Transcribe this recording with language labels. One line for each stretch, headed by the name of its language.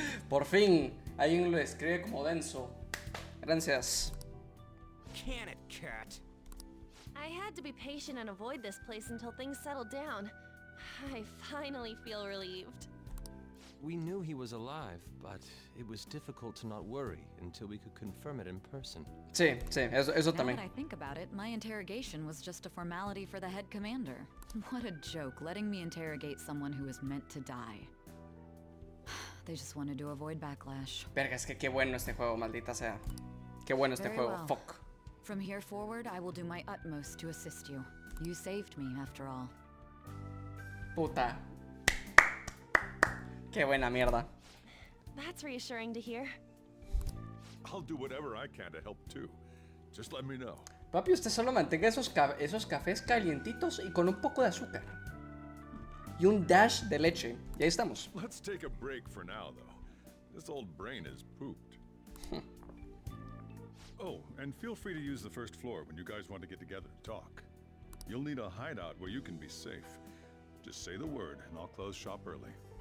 Spanish: Por fin, alguien lo describe como denso. Gracias.
English: Can it, cat? I had to be patient and avoid this place until things settled down. I finally feel relieved. We knew he was alive, but it was difficult to not worry until we could confirm it in person.
Spanish: Sí, eso
English: Now
Spanish: también.
English: that I think about it, my interrogation was just a formality for the head commander. What a joke, letting me interrogate someone who was meant to die. They just wanted to avoid backlash.
Spanish: Verga, es que qué bueno este juego, maldita sea. Qué bueno este
English: Very
Spanish: juego.
English: well. Fuck. From here forward, I will do my utmost to assist you. You saved me, after all. Puta. Qué buena mierda. That's reassuring to hear. I'll do whatever I can to help too. Just let me know.
Spanish: Papi, usted solo mantenga esos cafés calientitos y con un poco de azúcar. Y un dash de leche. Y ahí estamos.
English: Let's take a break for now, though. This old brain is pooped. Oh, and feel free to use the first floor when you guys want to get together and talk. You'll need a hideout where you can be safe. Just say the word, and I'll close shop early.